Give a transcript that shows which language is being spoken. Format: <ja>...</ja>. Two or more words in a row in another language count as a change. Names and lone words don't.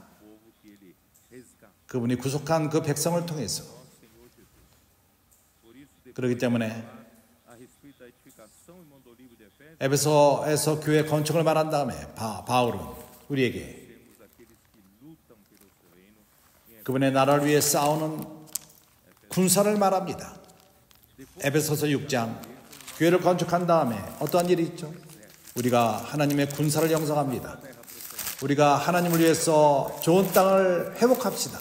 <pt>Povo que ele resgatou.</pt> <ko>그분이 구속한 그 백성을 통해서</ko> <pt>Por isso,</pt> <ko>그렇기 때문에</ko> <pt>a respeito da edificação, irmão do livro de Efésios,</pt> <ko>에베소에서 교회 건축을 말한 다음에 바울은 우리에게</ko> <pt>temos aqueles que lutam pelo seu reino. Em</pt> <ko>그분의 나라를 위해 싸우는 군사를 말합니다. 에베소서 6장 교회를 건축한 다음에 어떠한 일이 있죠? 우리가 하나님의 군사를 형성합니다. 우리가 하나님을 위해서 좋은 땅을 회복합시다.</ko>